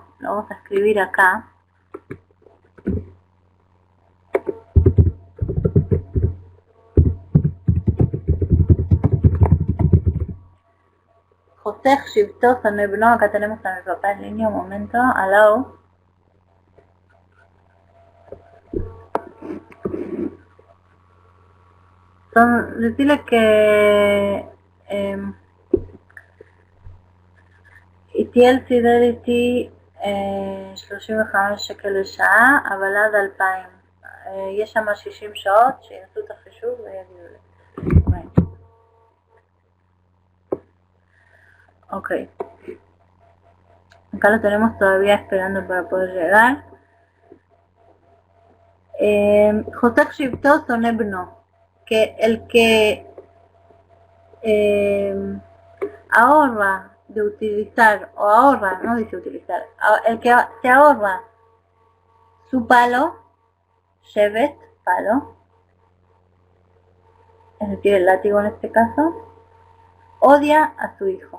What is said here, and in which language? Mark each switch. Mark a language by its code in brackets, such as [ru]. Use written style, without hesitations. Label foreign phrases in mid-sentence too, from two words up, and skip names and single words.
[es] Lo vamos a escribir acá. [he] חושך שבטו שונא בנו. [es] Acá tenemos a mi papá en línea, un momento. Aló. Decirle que [he] איתי סידר איתי 35 שקל לשעה, אבל עד 2,000. יש שם 60 שעות, שיעשו את החישוב ויגידו לי. [es] Ok. Acá lo tenemos todavía esperando para poder llegar. [he] חושך שבטו שונא בנו, [es] que el que ahorra de utilizar, o ahorra, no dice utilizar, el que se ahorra su palo, shevet, palo, es decir, el látigo en este caso, odia a su hijo.